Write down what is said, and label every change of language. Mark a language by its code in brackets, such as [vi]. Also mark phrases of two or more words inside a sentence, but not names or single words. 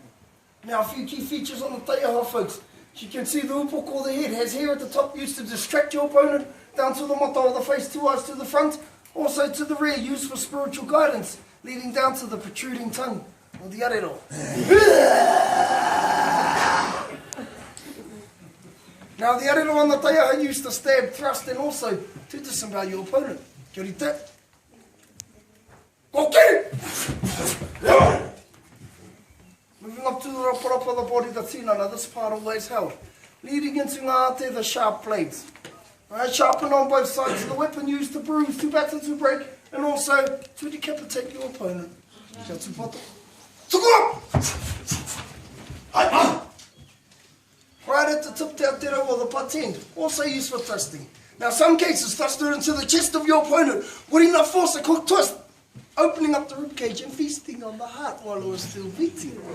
[en] Now, a few key features on the taiaha, folks. As you can see, the upok, or the head, has hair at the top used to distract your opponent, down to the mata of the face, 2 eyes to the front, also to the rear, used for spiritual guidance, leading down to the protruding tongue, or the arero. Now, the arero on the taiaha used to stab, thrust, and also to disembowel your opponent. [mi] Kia ora te. Koke! [en] Moving up to the raparapa of the body, the tinana, this part always held. Leading into ngāte, the sharp blades. Right, sharpened on both sides of the weapon, used to bruise, to batter, to break, and also to decapitate your opponent. [mi] Kia tūpato. [en] Right at the tip [mi] te atero, [en] or the butt end, also used for thrusting. Now, some cases thrusted into the chest of your opponent with enough force a quick twist, opening up the ribcage and feasting on the heart while it was still beating.